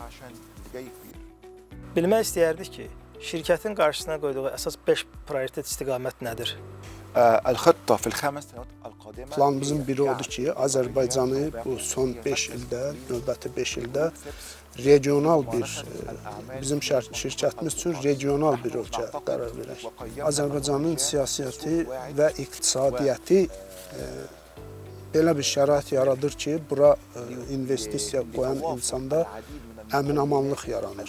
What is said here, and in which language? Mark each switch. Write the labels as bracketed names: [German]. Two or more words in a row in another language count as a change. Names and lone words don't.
[Azerbaijani] Bilmək istəyərdik ki, şirkətin qarşısına qoyduğu əsas 5 prioritet istiqamət nədir? [Arabic] الخطة في الخمس سنوات القادمة [Azerbaijani] Planımızın biri odur ki, Azərbaycanı bu son 5 ildə, növbəti 5 ildə regional bir, bizim şirkətimiz üçün regional bir ölkə qərar verək. Azərbaycanın siyasəti və iqtisadiyyatı belə bir şərait yaradır ki, bura investisiya qoyan insanda əmin-amanlıq yaranır.